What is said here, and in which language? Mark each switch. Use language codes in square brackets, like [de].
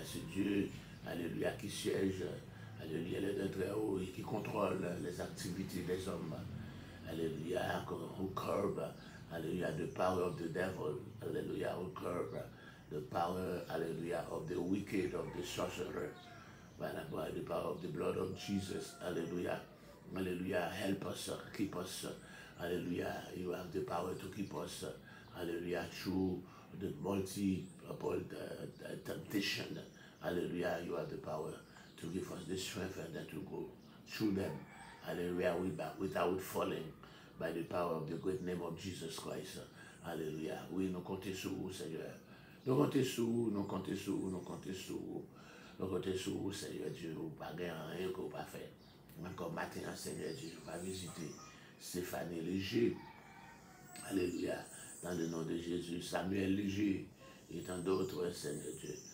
[fr] C'est Dieu, alléluia, qui siège, alléluia, le très haut et qui contrôle les activités des hommes. [en] Alléluia, who curb, alléluia, the power of the devil. Alléluia, who curb the power, hallelujah, of the wicked, of the sorcerer, by the power of the blood of Jesus. Hallelujah. Hallelujah. Help us, keep us. Hallelujah. You have the power to keep us. Hallelujah. Through the multiple temptation. Hallelujah. You have the power to give us the strength and then to go through them. Hallelujah. Without falling, by the power of the great name of Jesus Christ. Hallelujah. [fr] Oui, nous comptons sur vous, Seigneur. Nous comptons sur vous, nous comptons sur vous, nous comptons sur vous. Nous comptons sur vous, Seigneur Dieu. Vous pas gagner rien que vous pas faire. Encore matin, Seigneur Dieu, va visiter Stéphanie Léger. Alléluia. Dans le nom de Jésus, Samuel Léger et tant d'autres, Seigneur Dieu.